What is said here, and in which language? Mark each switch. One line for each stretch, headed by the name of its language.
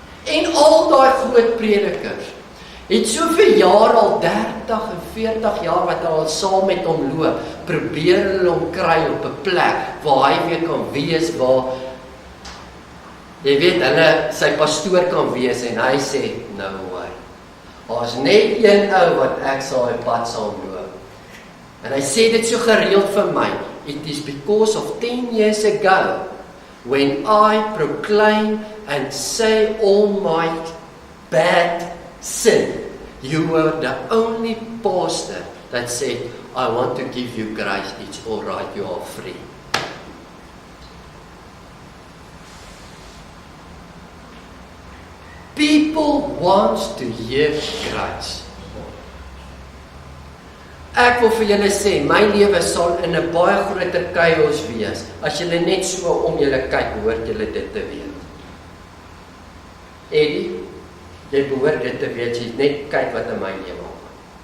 Afrikaans: En al daai groot predikers, het soveel jaar al 30 en 40 jaar wat al saam met hom loop, probeer hulle hom kry op 'n plek waar hy weer kan wees, waar jy weet, hulle sy pastoor kan wees, en hy sê,
English: no way.
Afrikaans: Daar's net een ou wat ek sal op pad saam loop. En hy sê dit so gereeld vir my,
English: it is because of 10 years ago, when I proclaim and say all my bad sin, you were the only pastor that said, I want to give you grace, it's all right, you are free. People want to hear grace.
Afrikaans: Ek wil vir julle sê, my lewe sal in 'n baie groter chaos wees, as julle net so om julle kyk, behoort julle dit te weet. Eddie, jy behoort dit te weet, jy net kyk wat in my lewe aangaan.